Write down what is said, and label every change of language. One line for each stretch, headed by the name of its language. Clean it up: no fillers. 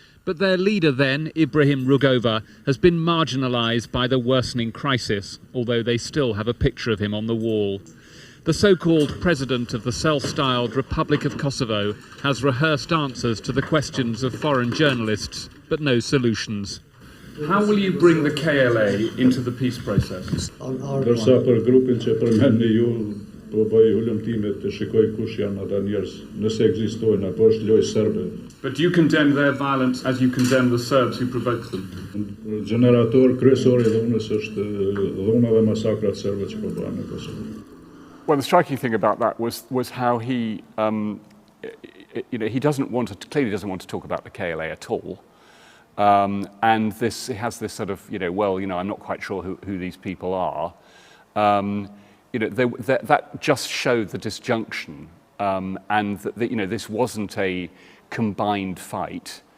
English: But their leader then, Ibrahim Rugova, has been marginalised by the worsening crisis, although they still have a picture of him on the wall. The so-called president of the self-styled Republic of Kosovo has rehearsed answers to the questions of foreign journalists, but no solutions. How will you bring the KLA into the peace process?
Albanian: Dërsa për grupin që përmendni ju, po bëj ulëmtimet të shikoj kush janë ata njerëz, nëse ekzistojnë apo është lojë serbe.
English: But do you condemn their violence as you condemn the Serbs who provoked them?
Albanian: Generator kryesor I dhunës është dhuna dhe masakrat serbe që po bëhen në Kosovë.
English: Well, the striking thing about that was how he, he clearly doesn't want to talk about the KLA at all, and he has this sort of, I'm not quite sure who these people are. That just showed the disjunction, and that this wasn't a combined fight.